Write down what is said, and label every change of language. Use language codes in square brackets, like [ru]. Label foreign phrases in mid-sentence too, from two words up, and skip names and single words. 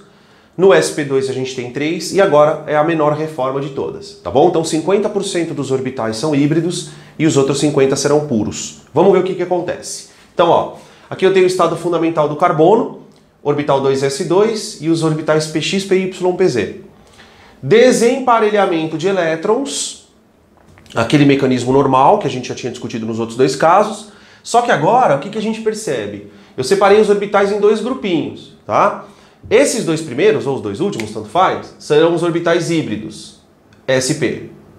[pt] No sp2 a gente tem 3 e agora é a menor reforma de todas, tá bom? Então 50% dos orbitais são híbridos e os outros 50% serão puros. Vamos ver o que acontece. Então, ó, aqui eu tenho o estado fundamental do carbono, orbital 2s2 e os orbitais px, py, pz. Desemparelhamento de elétrons, aquele mecanismo normal que a gente já tinha discutido nos outros dois casos, só que agora o que a gente percebe? Eu separei os orbitais em 2 grupinhos, tá? Esses 2 primeiros, ou os 2 últimos, tanto faz, serão os orbitais híbridos, sp.